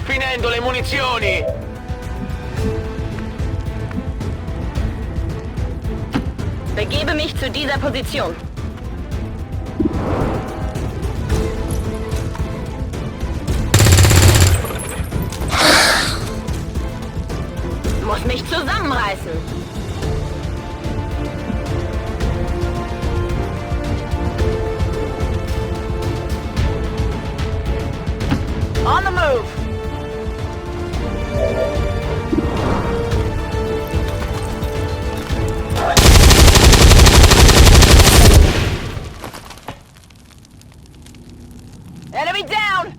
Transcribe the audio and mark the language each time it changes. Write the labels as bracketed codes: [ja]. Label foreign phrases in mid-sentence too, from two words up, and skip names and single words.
[it] finendo le munizioni! [de] Begebe mich zu dieser Position. Muss mich zusammenreißen. [en] On the move. Enemy down!